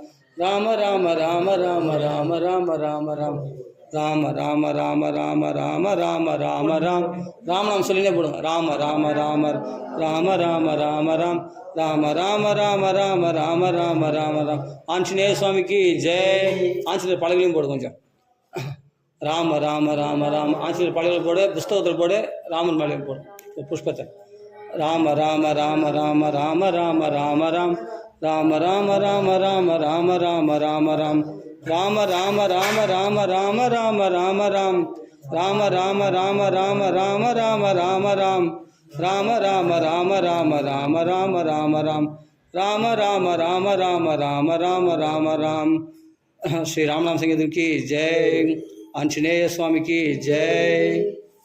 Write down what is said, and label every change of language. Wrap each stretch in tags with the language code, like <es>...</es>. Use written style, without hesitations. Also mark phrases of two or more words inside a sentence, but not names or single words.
<ta>ராம ராம ராம ராம ராம ராம ராம ராம் ராம ராம ராம ராம ராம ராம ராம ராம் ராமநாமம் சொல்லினே போடுங்க. ராம ராம ராம ராம ராம ராம ராம் ராம ராம ராம ராம ராம ராம ராம ராம். ஆஞ்சநேய சுவாமிக்கு ஜெய். ஆஞ்சநேயர் பலகையும் போடு கொஞ்சம். ராம ராம ராம ராம ஆஞ்சநேயர் பலகையில் போடு, புஸ்தகத்தில் போடு, ராமன் பலகையில் போடு புஷ்பத்தை. ராம ராம ராம ராம ராம ராம ராம ராம் ராம ராம ராம ராம ராம ராம ராம ராம் ராம ராம ராம ராம ராம ராம ராம ராம் ராம ராம ராம ராம ராம ராம ராம ராம் ராம ராம ராம ராம ராம ராம ராம ராம் ராம ராம ராம ராம ராம ராம ராம ராம்.</ta> <hi>ஸ்ரீ ராமநாம சங்கீதம் की जय. आंजनेय स्वामी की जय.</hi>